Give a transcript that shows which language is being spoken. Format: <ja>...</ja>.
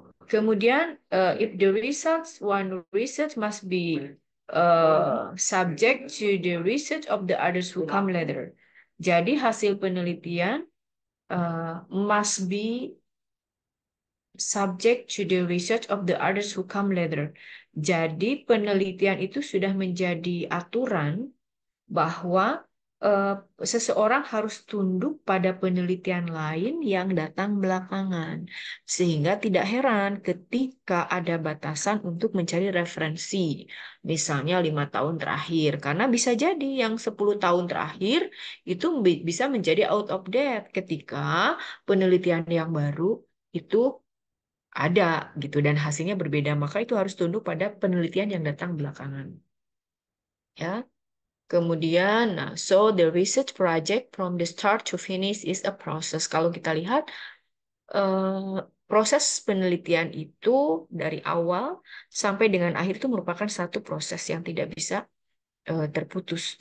<en>Kemudian, if the results, one research must be subject to the research of the others who come later.</en> <id>Jadi hasil penelitian</id> <en>must be subject to the research of the others who come later.</en> <id>Jadi penelitian itu sudah menjadi aturan bahwa seseorang harus tunduk pada penelitian lain yang datang belakangan. Sehingga tidak heran ketika ada batasan untuk mencari referensi. Misalnya 5 tahun terakhir. Karena bisa jadi yang 10 tahun terakhir itu bisa menjadi</id> <en>out of date</en> <id>ketika penelitian yang baru itu ada gitu dan hasilnya berbeda. Maka itu harus tunduk pada penelitian yang datang belakangan. Ya.</id> <en>Kemudian, nah, so the research project from the start to finish is a process.</en> <id>Kalau kita lihat, proses penelitian itu dari awal sampai dengan akhir itu merupakan satu proses yang tidak bisa terputus.</id>